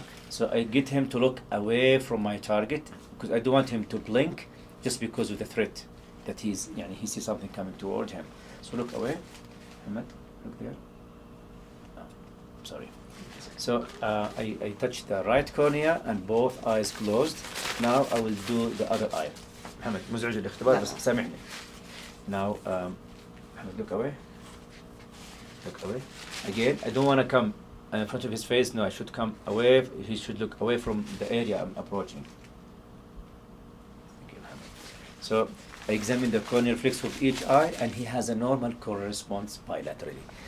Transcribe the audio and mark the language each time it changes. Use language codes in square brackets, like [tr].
[en] So I get him to look away from my target, because I don't want him to blink just because of the threat that he sees something coming toward him. So look away. Ahmed, look there. Oh, sorry. So I touch the right cornea and both eyes closed. Now I will do the other eye. [ar] Ahmed, مزعج الاختبار بس سامحني. [en] Now Ahmed, look away. Look away. Again, I don't want to come in front of his face. No, I should come away. He should look away from the area I'm approaching. Okay, so I examine the corneal reflex of each eye, and he has a normal corneal response bilaterally.